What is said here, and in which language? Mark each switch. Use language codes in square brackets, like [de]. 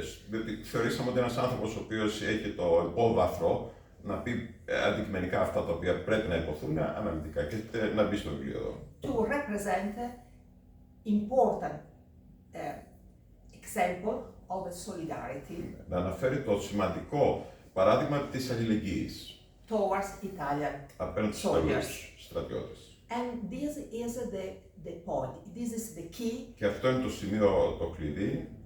[el] Διότι θεωρήσαμε ότι ένας άνθρωπος ο οποίος έχει το υπόβαθρο να πει αντικειμενικά αυτά τα οποία πρέπει να υποθούν αναλυτικά και να μπει στο βιβλίο εδώ. [en] To represent important example of solidarity. [el] Να αναφέρει το σημαντικό παράδειγμα της αλληλεγγύης [en] Towards Italian [el] απέναντι στους Ιταλούς στρατιώτες. [en] And this is the point. This is the key. [el] Και αυτό είναι το σημείο, το κλειδί.